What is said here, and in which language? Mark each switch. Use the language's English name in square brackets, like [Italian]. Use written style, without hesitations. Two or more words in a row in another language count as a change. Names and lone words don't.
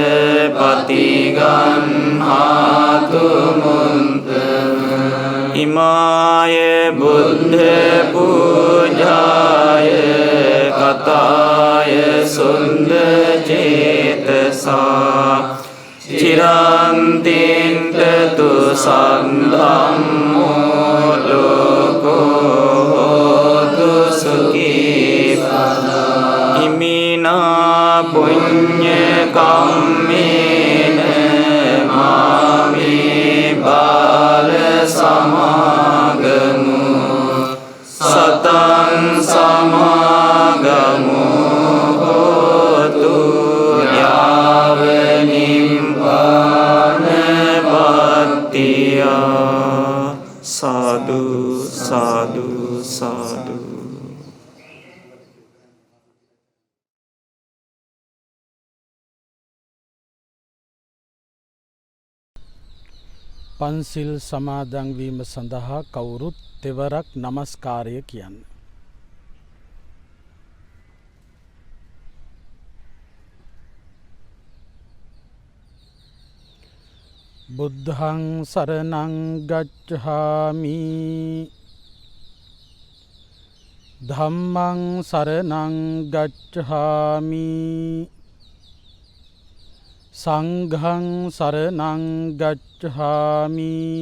[Pali] පතිගන්හාතු මුත්තම ඉමාය බුද්ධ පූජාය කතාය සුන්ද චේතසා චිරන්තින්ටතු සද්ධම්මෝ ලෝකෝතු සුඛී සදා ඉමිනා පුඤ්ඤ කම්මේන මාමේ බාල සමාගමු සතං සමාගමු හෝතු යාව නිම්පාන පත්තියා සාදු සාදු සාදු. [Sinhala] පන්සිල් සමාදන් වීම සඳහා කවුරුත් තෙවරක් නමස්කාරය කියන්න. [Pali] බුද්ධං සරණං ගච්ඡාමි ධම්මං සරණං ගච්ඡාමි සංඝං සරණං ගච්ඡාමි